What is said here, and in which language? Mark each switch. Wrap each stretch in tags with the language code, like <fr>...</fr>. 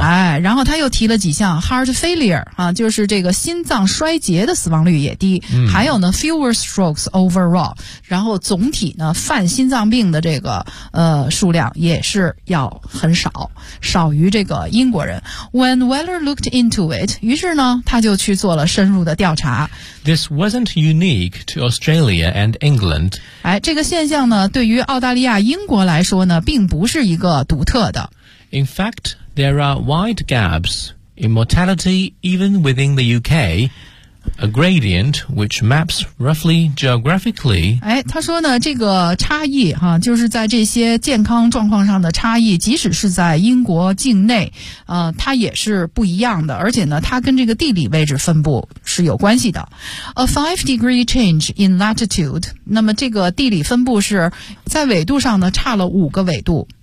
<zh>哎，然后他又提了几项</zh> <en>heart failure</en> <zh>啊，就是这个心脏衰竭的死亡率也低，还有呢</zh> <en>fewer strokes overall，</en> <zh>然后总体呢犯心脏病的这个数量也是要很少，少于这个英国人。</zh> <en>When Weller looked into it，</en> <zh>于是呢他就去做了深入的调查。</zh> <en>This wasn't unique to Australia and England。</en> <zh>哎，这个现象呢，对于澳大利亚、英国来说呢，并不是一个独特的。</zh> <en>In fact, there are wide gaps in mortality even within the UK, a gradient which maps roughly geographically.</en> <zh>哎，他说呢，这个差异哈，就是在这些健康状况上的差异，即使是在英国境内，它也是不一样的，而且呢，它跟这个地理位置分布是有关系的。</zh> <en>A 5-degree change in latitude，</en> <zh>那么这个地理分布是在纬度上呢，差了五个纬度。</zh>